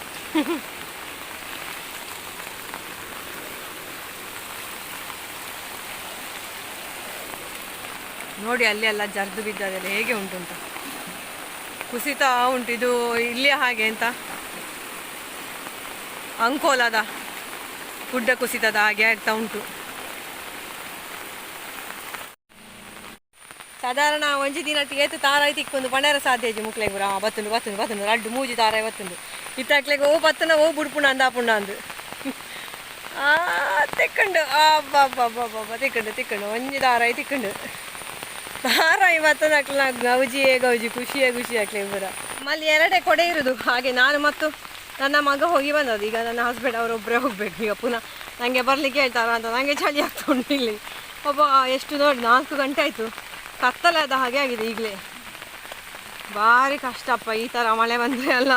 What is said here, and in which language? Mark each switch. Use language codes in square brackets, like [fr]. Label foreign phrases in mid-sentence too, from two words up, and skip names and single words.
[kn] ನೋಡಿ ಅಲ್ಲಿ ಎಲ್ಲ ಜರ್ದು ಬಿದ್ದದೆಲ್ಲ ಹೇಗೆ ಉಂಟುಂಟ, ಕುಸಿತ ಉಂಟು. ಇದು ಇಲ್ಲಿ ಹಾಗೆ ಅಂತ ಅಂಕೋಲದ ಗುಡ್ಡ ಕುಸಿತದ ಹಾಗೆ ಆಗ್ತಾ ಉಂಟು. [tcy] ಸಾಧಾರಣ ಒಂಜಿ ದಿನಟ್ಟಿಗೆ ಏತು ತಾರಾಯಿ ತಿಕ್ಕೊಂದು ಪಣರ ಸಾಧ್ಯಜಿ ಮುಕ್ಲೆಗ್ ಬರ ಬತ್ತುಂಡು ಬತ್ತುಂಡು ಬತ್ತುಂಡು ರಡ್ಡು ಮೂಜಿ ತಾರಾಯಿ ಬತ್ತುಂಡು ಇತ್ತಾಕ್ಲೆಗ್ ಓ ಬತ್ತನ ಓ ಬುಡ್ಪುಣ ಅಂದಾಪುಂಡ ಅಂದು ತಿಕ್ಕಂಡು ಅಬ್ಬಬ್ಬಬ್ಬಬ್ಬ ತಿಕ್ಕಂಡು ಒಂಜಿ ತಾರಾಯಿ ತಿಕ್ಕಂಡು ತಾರಾಯಿ ಬತ್ತನ ಗೌಜಿಯೇ ಗೌಜಿ ಖುಷಿಯೇ ಖುಷಿ ಆಗ್ಲಿಕ್ಕೆ ಬರ. [kn] ನಮ್ಮಲ್ಲಿ ಎರಡೇ ಕೊಡೆ ಇರೋದು. ಹಾಗೆ ನಾನು ಮತ್ತು ನನ್ನ ಮಗ ಹೋಗಿ ಬಂದದ್ದು. ಈಗ ನನ್ನ ಹಸ್ಬೆಂಡ್ ಅವರೊಬ್ಬರೇ ಹೋಗ್ಬೇಕು. ಈಗ ಪುನಃ ನನಗೆ ಬರಲಿಕ್ಕೆ ಹೇಳ್ತಾರ ಅಂತ ನನಗೆ ಚಳಿ ಆಗ್ತಾ ಉಂಟು ಇಲ್ಲಿ. ಒಬ್ಬ ಎಷ್ಟು ನೋಡಿ 4 ಗಂಟೆ ಆಯಿತು. ಕತ್ತಲಾದ ಹಾಗೆ ಆಗಿದೆ ಈಗಲೇ. ಭಾರಿ ಕಷ್ಟಪ್ಪ ಈ ಥರ ಮಳೆ ಬಂದರೆ ಅಲ್ಲ.